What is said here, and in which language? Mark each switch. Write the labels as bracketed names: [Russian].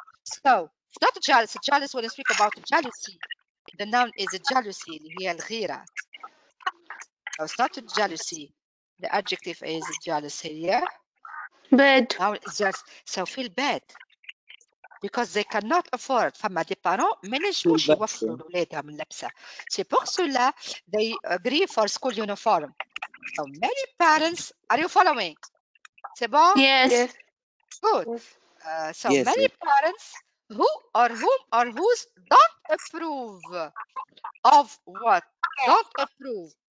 [English] So it's not jealous. Jealous, when I speak about jealousy, the noun is jealousy [Arabic] اللي هي الغيرة. [English] So it's not jealousy. The adjective is jealous here. bad. Noun is jealous. So feel bad because they cannot afford. [Arabic] فما دي بارون ما ينجموش يوفروا لأولادهم اللبسة. [French] C'est pour cela [English] they agree for school uniform. So many parents, are you following? [French] C'est bon? [English] Yes. Good. So many yes. parents who or whom or whose don't approve of what? Don't approve.